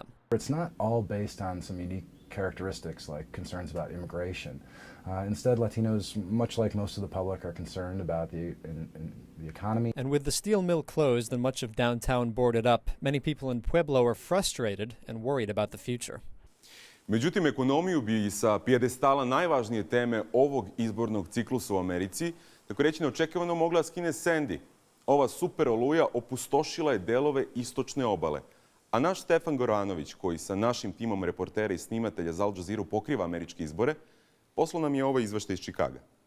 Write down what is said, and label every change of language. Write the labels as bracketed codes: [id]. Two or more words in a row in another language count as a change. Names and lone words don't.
[en] It's not all based on some unique characteristics like concerns about immigration. Instead, Latinos, much like most of the public, are concerned about the economy. And with the steel mill closed and much of downtown boarded up, many people in Pueblo are frustrated and worried about the future. [sr] Međutim, ekonomiju bi sa pijedestala najvažnije teme ovog izbornog ciklusa u Americi, tako reći neočekivano mogla skine Sandy. Ova super oluja opustošila je delove istočne obale. A naš Stefan Goranović, koji sa našim timom reportera i snimatelja za Al Jazeeru pokriva američke izbore, poslao nam je ovaj izveštaj iz Čikaga.